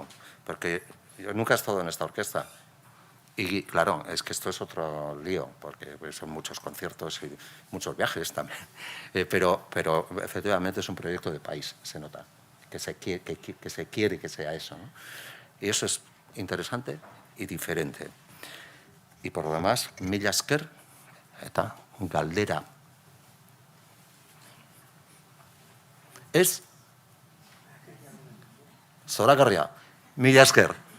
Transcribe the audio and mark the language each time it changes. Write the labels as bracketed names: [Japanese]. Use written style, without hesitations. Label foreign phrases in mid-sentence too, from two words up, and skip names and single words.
[Spanish] Porque yo nunca he estado en esta orquesta. Y claro, es que esto es otro lío, porque son muchos conciertos y muchos viajes también. Pero efectivamente es un proyecto de país, se nota, que se quiere que sea eso, ¿no? Y eso es interesante y diferente. Y por lo demás, [Basque] mila esker eta galdera. Es zoragarria. Mila esker.